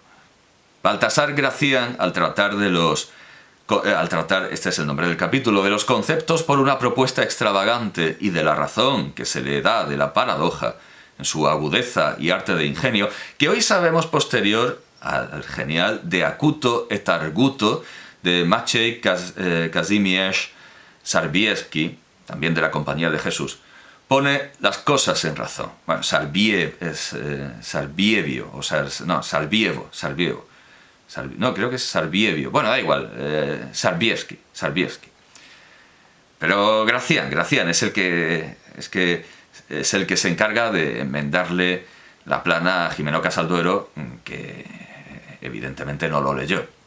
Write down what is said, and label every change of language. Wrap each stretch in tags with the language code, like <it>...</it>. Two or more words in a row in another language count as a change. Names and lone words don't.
<es>Baltasar Gracián, al tratar, este es el nombre del capítulo, de los conceptos por una propuesta extravagante y de la razón que se le da de la paradoja, en su agudeza y arte de ingenio, que hoy sabemos posterior al genial De acuto et arguto de Maciej Kazimierz Sarbiewski, también de la Compañía de Jesús, pone las cosas en razón. Bueno, Sarbievo, No, creo que es Sarbievio. Bueno, da igual, Sarbievsky. Pero Gracián es el que se encarga de enmendarle la plana a Gimeno Casalduero, que evidentemente no lo leyó.</es>